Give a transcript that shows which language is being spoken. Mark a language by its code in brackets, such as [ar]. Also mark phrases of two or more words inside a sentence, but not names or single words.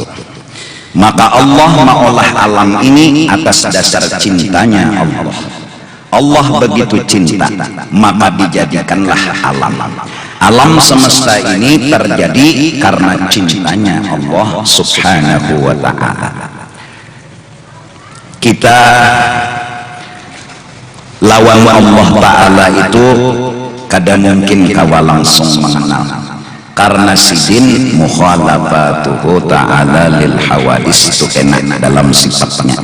[bjn] Maka Allah maolah alam ini atas dasar cintanya Allah. [id] Allah begitu cinta, maka dijadikanlah alam semesta ini terjadi karena cintanya Allah [ar] subhanahu wa ta'ala. [bjn] Kita lawan [ar] Allah ta'ala [bjn] itu kadang mungkin kawa langsung mengenal, karena sidin [ar] mukhalafatuhu ta'ala lil hawadis [bjn] itu enak dalam sifatnya.